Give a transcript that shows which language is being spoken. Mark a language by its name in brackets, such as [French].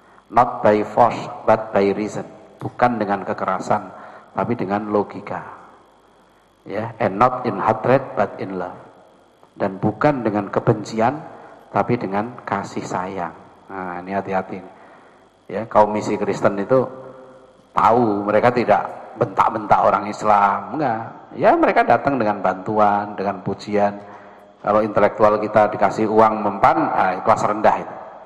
[English] Not by force but by reason. [Indonesian] Bukan dengan kekerasan, tapi dengan logika. [English] Ya, and not in hatred but in love. [Indonesian] Dan bukan dengan kebencian, tapi dengan kasih sayang. Nah, ini hati-hati. Ya, kaum misi Kristen itu tahu mereka tidak bentak-bentak orang Islam, enggak. Ya mereka datang dengan bantuan, dengan pujian. Kalau intelektual kita dikasih uang mempan, nah, kelas rendah itu.